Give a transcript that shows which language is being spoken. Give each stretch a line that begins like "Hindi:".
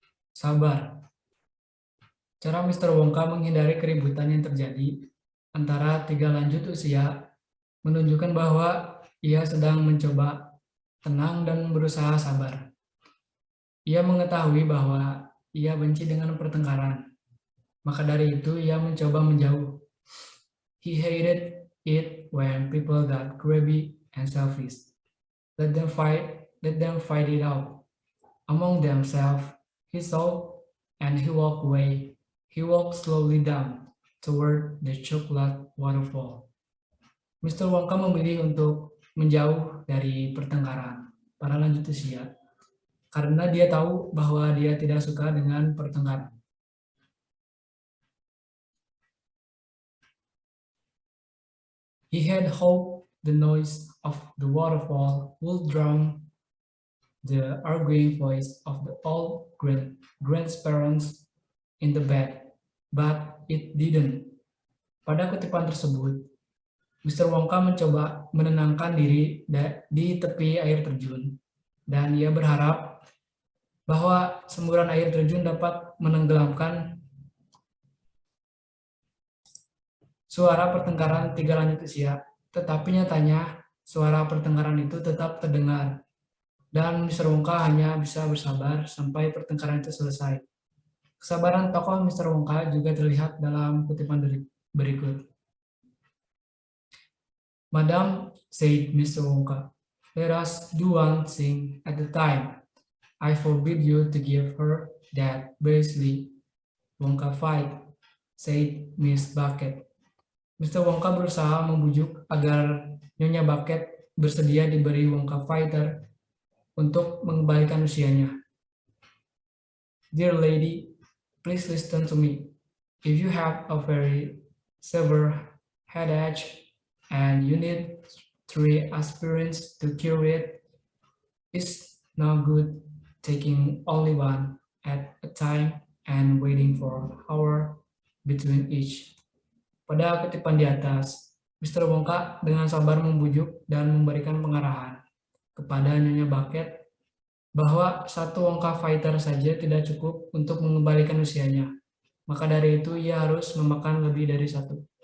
Indonesian: Sabar. Cara Mr. Wonka menghindari keributan yang terjadi antara 3 lanjut usia menunjukkan bahwa ia sedang mencoba tenang dan berusaha sabar. Ia mengetahui bahwa ia benci dengan pertengkaran. Maka dari itu ia mencoba menjauh.
English: He hated it when people got grabby and selfish. Let them fight it out among themselves, he thought, and he walked away. He walked slowly down toward the chocolate waterfall.
Indonesian: Mr. Wonka memilih untuk menjauh dari pertengkaran para lanjut usia karena dia tahu bahwa dia tidak suka dengan pertengkaran.
English: He had hoped the noise of the waterfall would drown the arguing voice of the old grandparents in the bed, but it didn't.
Indonesian: Pada kutipan tersebut, Mr. Wongka mencoba menenangkan diri di tepi air terjun, dan ia berharap bahwa semburan air terjun dapat menenggelamkan suara pertengkaran tiga lanjut usia. Tetapi nyatanya, suara pertengkaran itu tetap terdengar, dan Mr. Wongka hanya bisa bersabar sampai pertengkaran itu selesai. Kesabaran tokoh Mr. Wongka juga terlihat dalam kutipan berikut.
English: Madam, said Mr. Wongka, let us do one thing at a time. I forbid you to give her that Beasley Wongka fight, said Miss Bucket. Mr.
Indonesian: Wongka berusaha membujuk agar Nyonya Bucket bersedia diberi Wongka fighter untuk mengembalikan usianya.
English: Dear lady, please listen to me. If you have a very severe headache and you need 3 aspirins to cure it, it's no good taking only one at a time and waiting for an hour between each.
Indonesian: Pada kutipan di atas, Mr. Wongka dengan sabar membujuk dan memberikan pengarahan kepada Nyonya Bucket bahwa 1 Wongka fighter saja tidak cukup untuk mengembalikan usianya. Maka dari itu ia harus memakan lebih dari 1.